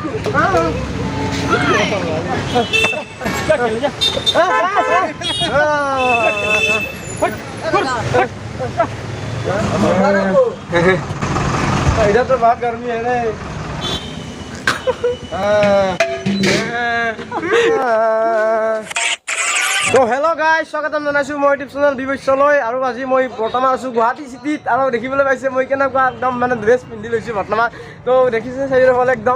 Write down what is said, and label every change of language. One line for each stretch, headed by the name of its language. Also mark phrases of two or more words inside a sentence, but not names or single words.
Hindi: इधर तो बहुत गर्मी है रे।
Assamese: तो
English: hello guys,
Assamese: স্বাগতম জনাইছো মই ইউটিউব চেনেল বিবশ্যলৈ। আৰু আজি মই বৰ্তমান আছো গুৱাহাটী চিটিত। আৰু দেখিবলৈ পাইছে মই কেনেকুৱা একদম মানে ড্ৰেছ পিন্ধি লৈছো বৰ্তমান। তো দেখিছে চাৰিওফালে একদম।